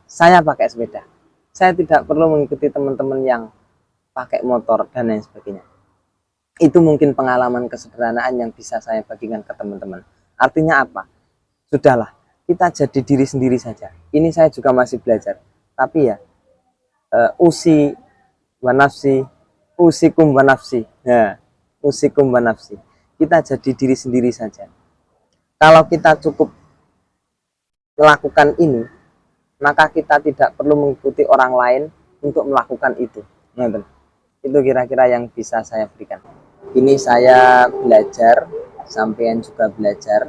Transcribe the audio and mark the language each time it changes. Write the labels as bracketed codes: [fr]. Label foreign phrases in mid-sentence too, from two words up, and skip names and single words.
[id] Saya pakai sepeda. Saya tidak perlu mengikuti teman-teman yang pakai motor, dan lain sebagainya. Itu mungkin pengalaman kesederhanaan yang bisa saya bagikan ke teman-teman. Artinya apa? Sudahlah, kita jadi diri sendiri saja. Ini saya juga masih belajar. [ar] Tapi ya, أوصي ونفسي أوصيكم ونفسي. Ya, أوصيكم ونفسي. [id] Kita jadi diri sendiri saja. Kalau kita cukup melakukan ini, maka kita tidak perlu mengikuti orang lain untuk melakukan itu. Nah, itu kira-kira yang bisa saya berikan. Ini saya belajar, sampean juga belajar.